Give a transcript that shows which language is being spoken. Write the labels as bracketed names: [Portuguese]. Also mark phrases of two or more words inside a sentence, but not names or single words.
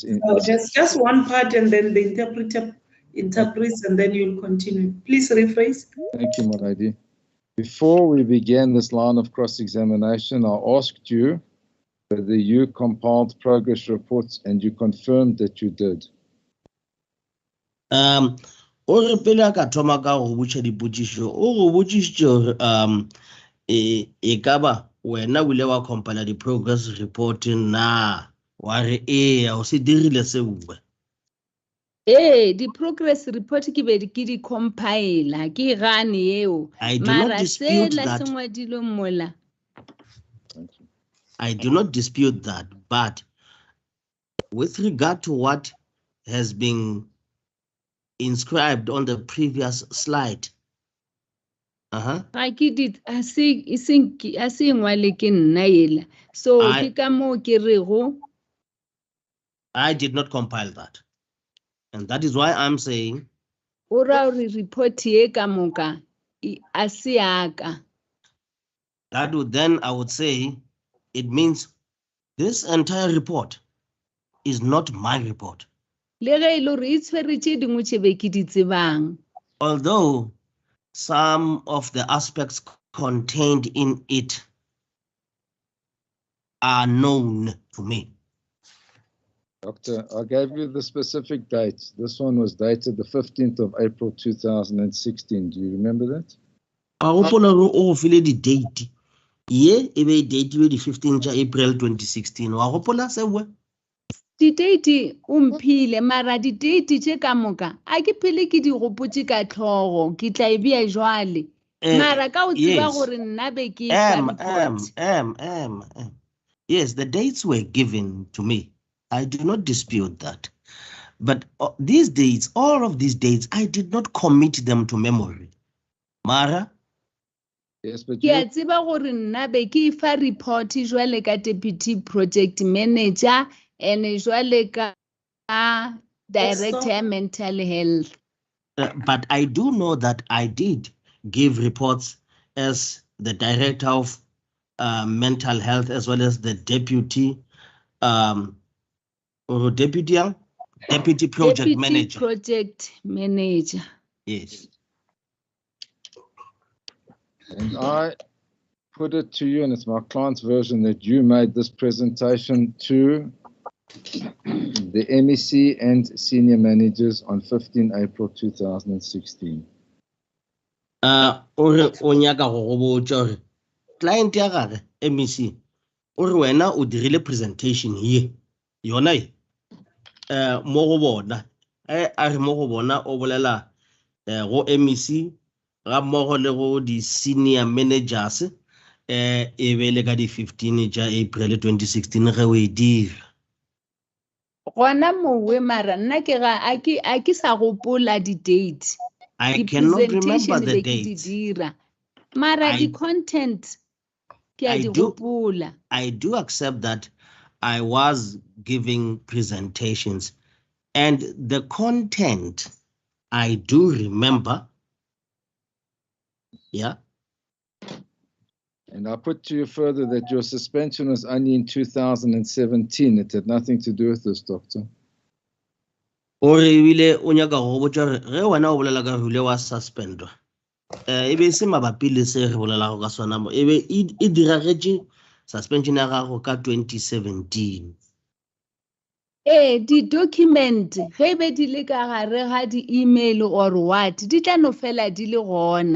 [English] Just one part and then the interpreter interprets and then you'll continue. Please rephrase. Thank you, my lady. Before we began this line of cross-examination, I asked you whether you compiled progress reports and you confirmed that you did. [Northern Sotho] O re pele ka thoma ka go botša dipotšišo o go botšišitše e ka ba wena o ile wa compile di [English] progress report [Northern Sotho] na wa re o se dirile seo. Di [English] progress report [Northern Sotho] ke be ke di compile ke gane eo mara se la sengwadilo mola. [English] I do not dispute that, but with regard to what has been inscribed on the previous slide. [Northern Sotho] ga ke di a se ngwale ke nna ela so ke ka moo ke rego [English] I did not compile that. And that is why I'm saying [Northern Sotho] o ra gore report ye ka moka a se yaka. [English] that would then I would say it means this entire report is not my report. [Northern Sotho] Le ge e le gore e tshwere tše dingwe tše be ke di tsebang. [English] Although some of the aspects contained in it are known to me. Doctor, I gave you the specific dates. This one was dated the 15th of April 2016. Do you remember that? I open a date. Yeah, e date the 15th of April 2016. [Northern Sotho] Wa gopola sewe? Di-date o mphile mara di-date tše ka moka a ke phele ke di gopotse ka tlhogo ke tla e bea jwale mara ka o tseba gore nna be ke report. [English] Yes, the dates were given to me. I do not dispute that. But these dates, all of these dates, I did not commit them to memory. [Northern Sotho] Mara? [English] Yes, but [Northern Sotho] ke a tseba gore nna be ke fa report jwale ka [English] deputy project manager and [Northern Sotho] jwale ka [English] director mental health. But I do know that I did give reports as the director of mental health as well as the deputy project manager. Project manager. Yes. And I put it to you, and it's my client's version, that you made this presentation to the MEC and senior managers on 15 April 2016. [Northern Sotho] Client ya gage MEC o re wena o dirile presentation here yona mo go bona a re mo go bona o bolela go MEC ga mmogo le go di [English] senior managers [Northern Sotho] e be le ka di 15 ja April 2016 ge o e dira gona mowe mara nna ke ga a ke sa gopola di-date. [English] I cannot remember the dates. Mara the content I do accept that I was giving presentations and the content I do remember. Yeah. And I put to you further that your suspension was only in 2017. It had nothing to do with this, doctor. [Northern Sotho] Ore ile o nyaka go botsa ge wena o bolela ka hule wa suspendwa e be se mabapi le se re bolela go ka sona mo e be e diragetse suspension ya gago ka 2017. Di document ge be di le ka gare ga di email [English] or what [Northern Sotho] di tla no fela di le gona.